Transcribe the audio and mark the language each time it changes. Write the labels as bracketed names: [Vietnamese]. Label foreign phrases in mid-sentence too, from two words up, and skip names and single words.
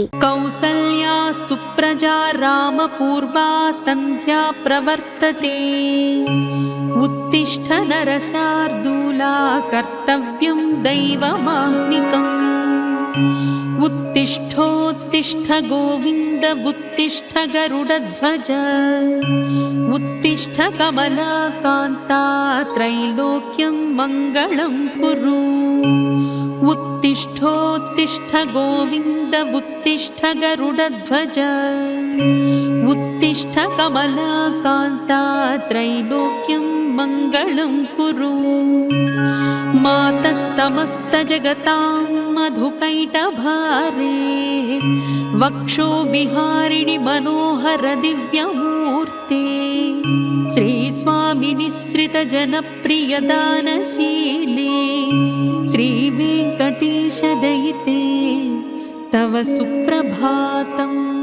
[Sanskrit] కౌసల్యా సుప్రజా రామ పూర్వా సంధ్యా ప్రవర్తతే ఉత్తిష్ఠ నరశార్దూలా కర్తవ్యం దైవమాహ్నికం. ఉత్తిష్ఠోత్తిష్ఠ గోవింద ఉత్తిష్ఠ గరుడధ్వజ ఉత్తిష్ఠ కమలాకాంతా త్రైలోక్యం మంగళం కురు. उत्तिष्ठोत्तिष्ठ गोविन्द उत्तिष्ठ गरुडध्वज उत्तिष्ठ कमलाकान्ता त्रैलोक्यं मङ्गलं कुरु. मातः समस्तजगतां मधुकैटभारे वक्षो विहारिणि मनोहर दिव्यमूर्ते श्रीस्वामिनिसृतजनप्रियदानशीले श्रीवेङ्कटेशदयिते तव सुप्रभातम्.